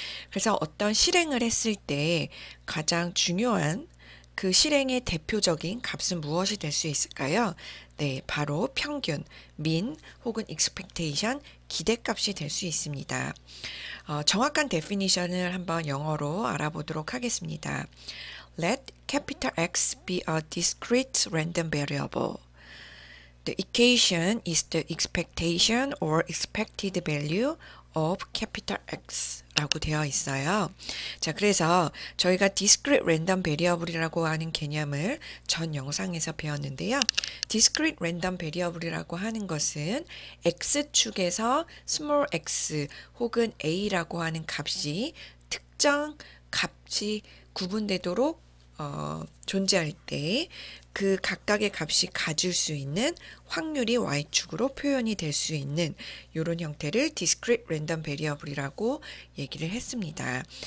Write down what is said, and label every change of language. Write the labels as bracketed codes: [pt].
[ko] 그래서 어떤 실행을 했을 때 가장 중요한 그 실행의 대표적인 값은 무엇이 될 수 있을까요? 네, 바로 평균, mean 혹은 expectation, 기대값이 될 수 있습니다. 정확한 definition을 한번 영어로 알아보도록 하겠습니다. [en] Let capital X be a discrete random variable. The equation is the expectation or expected value of capital X [ko] 라고 되어 있어요. 자, 그래서 저희가 discrete random variable이라고 하는 개념을 전 영상에서 배웠는데요. discrete random variable이라고 하는 것은 x축에서 small x 혹은 a라고 하는 값이 특정 값이 구분되도록 존재할 때 그 각각의 값이 가질 수 있는 확률이 y축으로 표현이 될 수 있는 이런 형태를 discrete random variable이라고 얘기를 했습니다.